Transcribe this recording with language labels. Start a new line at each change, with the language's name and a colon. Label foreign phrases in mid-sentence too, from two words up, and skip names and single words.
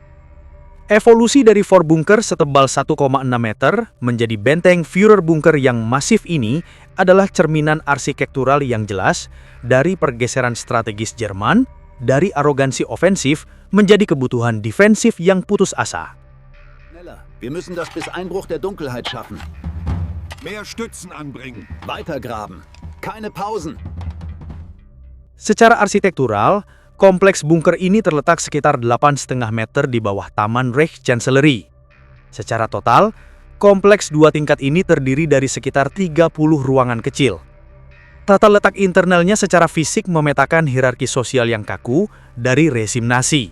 Indonesian: Evolusi dari Vorbunker setebal 1,6 meter menjadi benteng Führerbunker yang masif ini adalah cerminan arsitektural yang jelas dari pergeseran strategis Jerman dari arogansi ofensif menjadi kebutuhan defensif yang putus asa.
German: Wir müssen das bis Einbruch der Dunkelheit schaffen. Mehr Stützen anbringen. Weitergraben. Keine Pausen.
Indonesian: Secara arsitektural, kompleks bunker ini terletak sekitar 8,5 meter di bawah Taman Reichskanzlei. Secara total, kompleks dua tingkat ini terdiri dari sekitar 30 ruangan kecil. Tata letak internalnya secara fisik memetakan hierarki sosial yang kaku dari rezim Nazi.